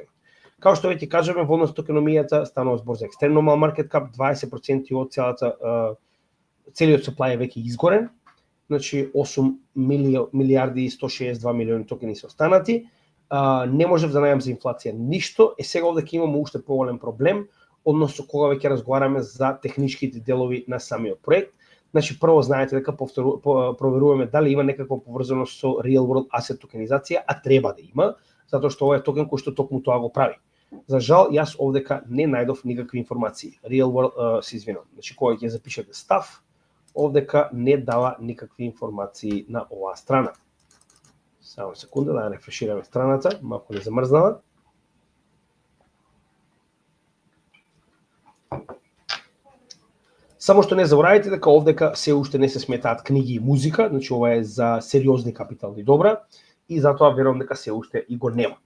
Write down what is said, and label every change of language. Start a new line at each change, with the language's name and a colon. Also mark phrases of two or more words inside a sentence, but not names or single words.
Macedonian: Као што веќе кажаме, во однос токеномијата станува збор за екстремно мал
English: market cap,
Macedonian: 20% од целиот supply е веќе изгорен значи 8 милиарди и 162 милиони токени се останати. Не можев да најдам за инфлација ништо. Сега овде ќе имаме уште поголем проблем, односно кога веќе разговараме за техничките делови на самиот проект. Значи прво знаете дека проверуваме дали има некаква поврзаност со
English: real world asset
Macedonian: токенизација, а треба да има, затоа што ова е токен кој што токму тоа го прави. За жал, јас овдека не најдов никакви информации.
English: Real world,
Macedonian: се извинам. Значи кога ќе запишете став, овдека не дава никакви информации на оваа страна. Само секунда да рефрешираме страната, малку не замрзнала. Само што не заборавајте дека овдека се уште не се сметаат книги и музика, значи ова е за сериозни капитални добра и затоа верувам дека се уште и го нема.